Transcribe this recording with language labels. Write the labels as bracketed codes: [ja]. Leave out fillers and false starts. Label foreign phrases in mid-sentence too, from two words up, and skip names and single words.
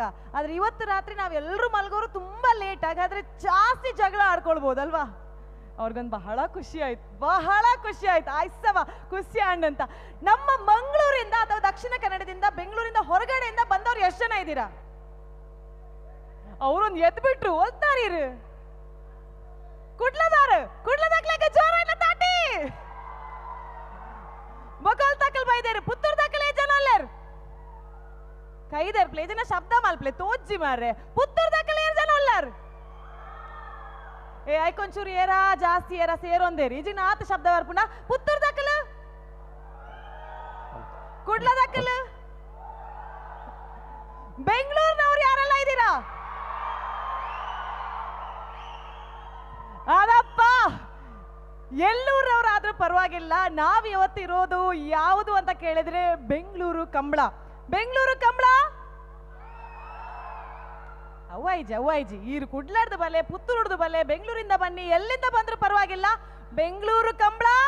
[kn] ಆದ್ರೆ ಇವತ್ತು ರಾತ್ರಿ ನಾವೆಲ್ಲರೂ ಮಲಗೋರು ತುಂಬಾ ಲೇಟ್, ಹಾಗಾದ್ರೆ ಜಾಸ್ತಿ ಜಗಳ ಆಡ್ಕೊಳ್ಬಹುದಲ್ವಾ? ಅವ್ರಿಗೊಂದು ಬಹಳ ಖುಷಿ ಆಯ್ತು, ಬಹಳ ಖುಷಿ ಆಯ್ತು. ಆಯ್ಸವ ಖುಷಿ ಅಂತ. ನಮ್ಮ ಮಂಗಳೂರಿಂದ ಅಥವಾ ದಕ್ಷಿಣ ಕನ್ನಡದಿಂದ, ಬೆಂಗಳೂರಿಂದ ಹೊರಗಡೆಯಿಂದ ಬಂದವ್ರು ಎಷ್ಟು ಜನ ಇದ್ದೀರಾ? ಅವ್ರೊಂದು ಎದ್ಬಿಟ್ರು ಓದ್ತಾರೀರು. [tcy] ಕುಡ್ಲದಾಕ್ಲಾಗ ಜೋರ ಇಲ್ಲ ತಾಟಿ. ಮೊಗಲ್ ತಕಲ್ ಬೈದೇರು, ಪುತ್ತೂರ್ ತಕಲ್ ಜನ ಅಲ್ಲೇರು ಕೈದೇರ್ ಪ್ಲೇ ಜನ ಶಬ್ದ ಮಾಲ್ಪ್ಲೆ ತೋಜ್ಜಿ ಮಾರ್ರೆ. ಪುತ್ತೂರ್ ತಕಲ್ ಜನ ಅಲ್ಲಾರು. ಏ ಐಕೊಂಚೂರು ಏರಾ ಜಾಸ್ತಿ ಏರಾ ಸೇರೊಂದೇರಿ ಈಜಿನ ಆತ ಶಬ್ದ ಬರ್ಪುಣ. ಪುತ್ತೂರ್ ದಕ್ಕಲು, ಕುಡ್ಲ ದಕ್ಕಲು, [kn] ಬೆಂಗಳೂರಿನವ್ರು ಯಾರೆಲ್ಲ ಇದ್ದೀರಾ? ಅದಪ್ಪ, ಎಲ್ಲೂರವ್ರಾದ್ರೂ ಪರವಾಗಿಲ್ಲ. ನಾವ್ ಇವತ್ತಿರೋದು ಯಾವುದು ಅಂತ ಕೇಳಿದ್ರೆ ಬೆಂಗಳೂರು ಕಂಬಳ. [tcy] ಬೆಂಗಳೂರು ಕಂಬಳ ಅವ್ವಾಯ್ಜಿ ಈರು ಕುಡ್ಲಾಡ್ದು ಬಲೆ, ಪುತ್ತೂರ್ದು ಬಲೆ, [kn] ಬೆಂಗಳೂರಿಂದ ಬನ್ನಿ, ಎಲ್ಲಿಂದ ಬಂದ್ರು ಪರವಾಗಿಲ್ಲ.